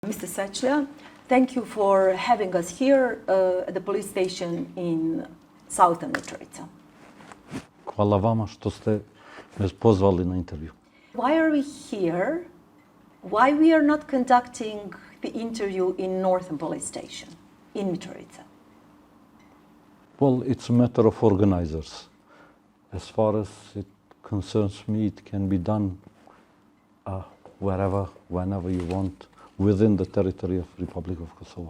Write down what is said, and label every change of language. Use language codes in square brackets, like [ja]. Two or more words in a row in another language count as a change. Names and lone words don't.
[en] Mr. Svecla, thank you for having us here at the police station in southern Mitrovica. [sr] Hvala vama što ste me pozvali na intervju. [en] Why are we here? Why we are not conducting the interview in northern police station in Mitrovica? Well, it's a matter of organizers. As far as it concerns me, it can be done wherever, whenever you want, within the territory of Republic of Kosovo.